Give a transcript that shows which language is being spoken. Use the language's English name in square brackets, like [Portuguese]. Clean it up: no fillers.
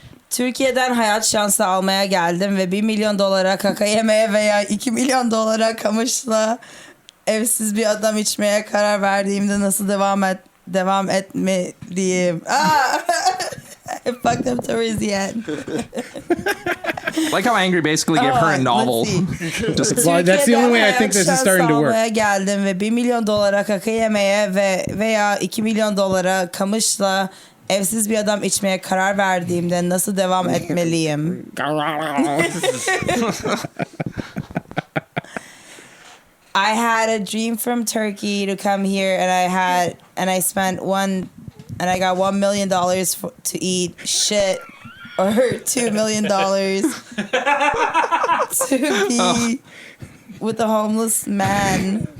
[Turkish] Türkiye'den hayat şansı almaya geldim ve $1 milyon kaka yemeye veya $2 milyon kamışla evsiz bir adam içmeye karar verdiğimde nasıl devam etmeliyim? [English] I fucked up towards the end. Like how Angry basically gave her a novel. Just Well, that's the only way I think this is starting to work. [Turkish] almaya geldim ve $1 milyon kaka yemeye veya $2 milyon kamışla evsiz bir adam içmeye karar verdiğimde nasıl devam etmeliyim? [English] I had a dream from Turkey to come here, and I spent I got $1 million to eat shit, or $2 million to be with a homeless man.